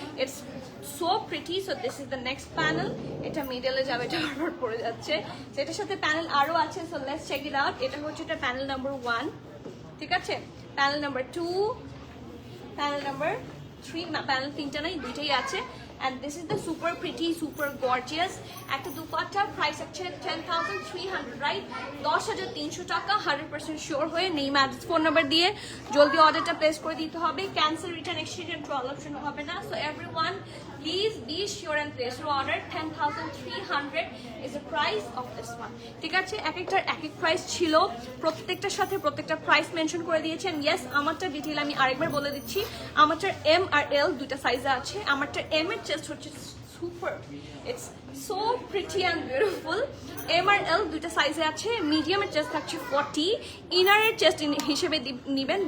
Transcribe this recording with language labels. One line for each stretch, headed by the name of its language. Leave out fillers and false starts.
English: It's so pretty. So this is the next panel.
Bangla: এটা মিডলে যাবে, এটা বারবার পড়ে যাচ্ছে। এটার সাথে প্যানেল আরো আছে,
English: So let's check it out.
Bangla: এটা হচ্ছে এটা প্যানেল নাম্বার 1, ঠিক আছে। Panel number 2, panel number 3, panel 3টা নাই, 2টাই আছে।
English: And this is the super pretty, super gorgeous.
Bangla: একটা দুপাট্টা প্রাইস হচ্ছে 10,300, রাইট? 10,300 টাকা। 100% শিওর হয়ে নেম অ্যাড্রেস ফোন নাম্বার দিয়ে জলদি অর্ডারটা প্লেস করে দিতে হবে। Cancel, return, exchange and trial option হবে না।
English: So everyone please be sure and place your order. 10,300 is the price of this one,
Bangla: ঠিক আছে। এক একটার এক এক প্রাইস ছিল, প্রত্যেকটার সাথে প্রত্যেকটা প্রাইস মেনশন করে দিয়েছেন। ইয়েস, আমারটা ডিটেইল আমি আরেকবার বলে দিচ্ছি। আমারটার এম আর এল দুইটা সাইজে আছে। আমারটা এম এর চেস্ট হচ্ছে super,
English: It's so pretty and beautiful.
Bangla: M আর এল দুইটা সাইজে আছে। মিডিয়ামের চেস্ট থাকছে 40, ইনারের চেস্ট হিসেবে নিবেন।